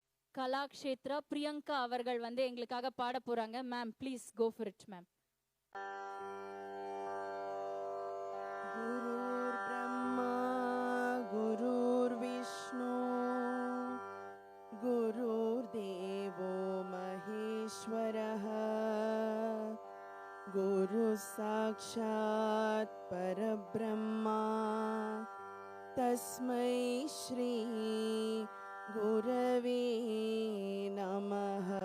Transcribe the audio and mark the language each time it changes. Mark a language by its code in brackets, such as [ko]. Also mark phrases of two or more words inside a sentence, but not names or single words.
[ta] கலாக்ஷேத்ரா பிரியங்கா அவர்கள் வந்து எங்களுக்காக பாட போறாங்க. [en] ma'am please go for it ma'am. [sa] गुरुर् ब्रह्मा गुरुर् विष्णुः गुरुर् देवो महेश्वरः गुरुः साक्षात् परब्रह्म तस्मै श्री गुरवे नमः.